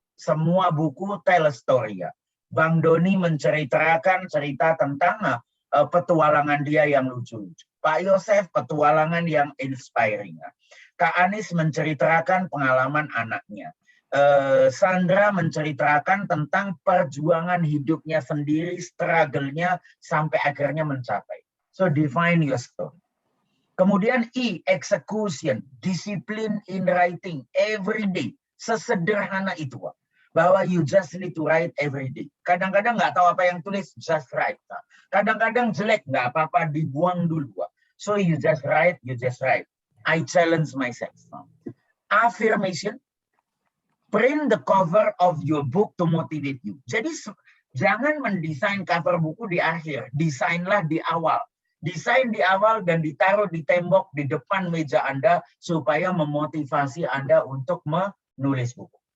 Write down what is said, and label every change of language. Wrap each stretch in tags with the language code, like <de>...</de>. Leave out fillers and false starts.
<id>Semua buku</id> <en>tell a story</en> <id>ya. Bang Doni menceritakan cerita tentang petualangan dia yang lucu-lucu. Pak Yosef petualangan yang inspiring. Kak Anies menceritakan pengalaman anaknya. Sandra menceritakan tentang perjuangan hidupnya sendiri, struggle-nya sampai akhirnya mencapai.</id> <en>So define your story.</en> <id>Kemudian</id> <en>E, execution, discipline in writing every day.</en> <id>Sesederhana itu, bahwa</id> <en>you just need to write every day.</en> <id>Kadang-kadang nggak tahu apa yang tulis,</id> <en>just write.</en> <id>Kadang-kadang jelek, nggak apa-apa, dibuang dulu.</id> <en>So you just write, I challenge myself. Affirmation, print the cover of your book to motivate you.</en> <id>Jadi jangan mendesain cover buku di akhir, desainlah di awal. Desain di awal dan ditaruh di tembok di depan meja Anda supaya memotivasi Anda untuk menulis buku.</id>